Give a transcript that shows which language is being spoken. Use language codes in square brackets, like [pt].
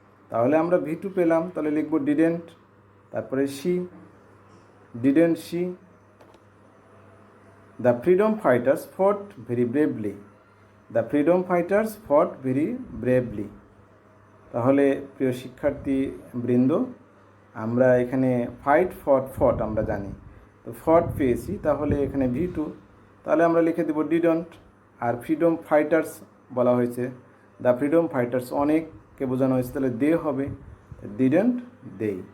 [bn] তাহলে আমরা V2 পেলাম, তাহলে লিখব ডিডেন্ট, তারপরে she, didn't she. [en] The freedom fighters fought very bravely. The freedom fighters fought very bravely. [bn] তাহলে প্রিয় শিক্ষার্থী বৃন্দ, আমরা এখানে ফাইট ফট আমরা জানি, তো ফট পেয়েছি, তাহলে এখানে V2, তাহলে আমরা লিখে দেব ডিডন্ট। আর ফ্রিডম ফাইটার্স বলা হয়েছে, দ্য ফ্রিডম ফাইটার্স অনেককে বোঝানো হয়েছে, তাহলে দে হবে, ডিডন্ট দে।